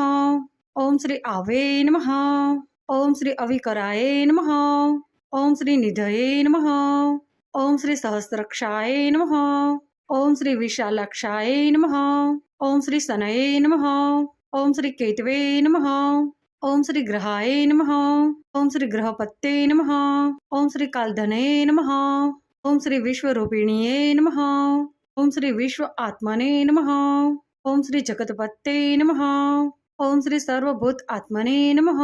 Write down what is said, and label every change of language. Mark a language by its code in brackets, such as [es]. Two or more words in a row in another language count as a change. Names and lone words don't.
[sa] ઓમ શ્રી આવે નમઃ. ઓમ શ્રી અવિકરાય નમઃ. ઓમ શ્રી નિધયે નમઃ. ઓમ શ્રી સહસ્રક્ષાય નમઃ. ઓમ શ્રી વિશાલાક્ષાય નમઃ. ઓમ શ્રી સનયે નમઃ. ઓમ શ્રી કેતવે નમઃ. ओम श्री ग्रहाय नमः। ओम श्री ग्रहपत्ये नमः। ओम श्री कालधने नमः। ओम श्री विश्वरूपिणीये नमः। ओम श्री विश्व आत्मने नमः। ओम श्री जगतपत्ये नमः। ओम श्री सर्वभूत आत्मने नमः।